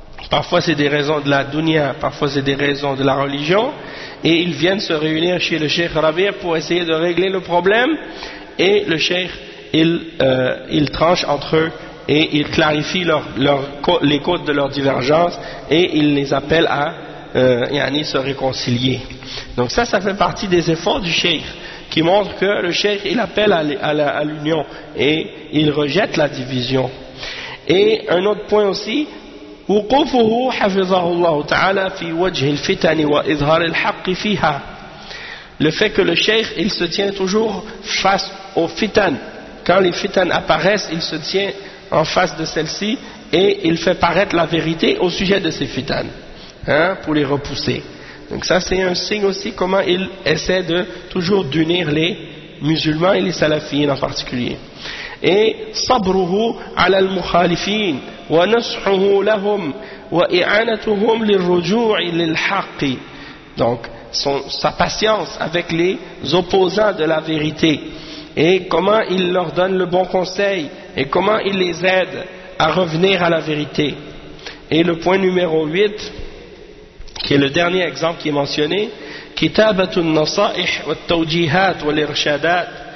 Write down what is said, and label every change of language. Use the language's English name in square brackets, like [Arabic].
[French] Parfois c'est des raisons de la dunya, parfois c'est des raisons de la religion, et ils viennent se réunir chez le cheikh Rabir pour essayer de régler le problème, et le cheikh il tranche entre eux et il clarifie les causes de leur divergence, et il les appelle à yani se réconcilier. Donc ça fait partie des efforts du cheikh, qui montre que le cheikh il appelle à l'union et il rejette la division. Et un autre point aussi, [Arabic] وقوفه حفظه الله تعالى في وجه الفتن وإظهار الحق فيها. [French] Le fait que le cheikh il se tient toujours face aux fitan, quand les fitan apparaissent, il se tient en face de celles-ci et il fait paraître la vérité au sujet de ces fitan, hein, pour les repousser. Donc ça c'est un signe aussi comment il essaie de toujours d'unir les musulmans et les salafis en particulier. [Arabic] Et صبره على المخالفين ونصحه لهم وإعانتهم للرجوع للحق. [French] Donc sa patience avec les opposants de la vérité, et comment il leur donne le bon conseil et comment il les aide à revenir à la vérité. Et le point numéro 8, qui est le dernier exemple qui est mentionné, [Arabic] كتابة النصائح والتوجيهات والإرشادات.